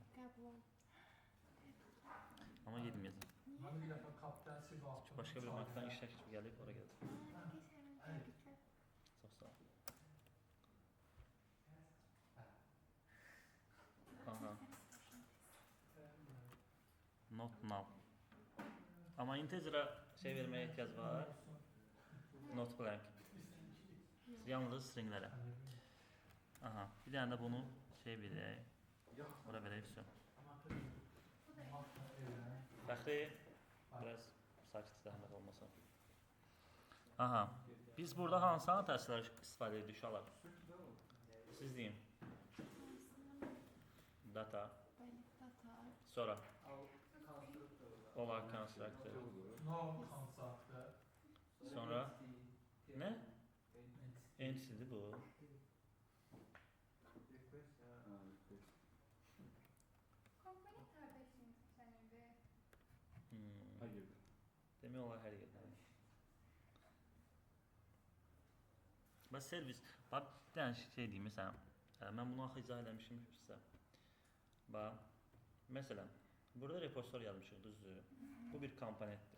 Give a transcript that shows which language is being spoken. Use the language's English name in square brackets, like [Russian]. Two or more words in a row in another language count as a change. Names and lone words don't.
[Azerbaijani] Qəbul ol. Amma getməyəcəm. [Turkish] Hani bir defa kapten Sivas. [Azerbaijani] Başqa bir bankdan iş təklifi gəlib, ora gəldim. Çox sağ ol. [English] Not now. [Azerbaijani] Amma integer'a şey verməyə ehtiyac var. [English] Not blank. [Azerbaijani] Yalnız stringlərə. Aha, bir dənə də bunu şey verək. Bura verək, все. Fəxri, biraz sakit zəhmət olmasın. Aha, biz burada hansı annotasiyyalar istifadə edirik uşaqlar? Siz deyin. Data. Sonra. Olar constructor. [English] No constructor. [Turkish] Sonra. Ne? Entity'di bu. Komponent kardeşim senin de. Hayır. [Azerbaijani] Demək olar hər yerdə. Bax servis, bax bir dənə şey deyim məsələn. Mən bunu axı izah eləmişim sizə. Bax, məsələn, burada repositor yazmışıq, düzdür? Bu bir komponentdir.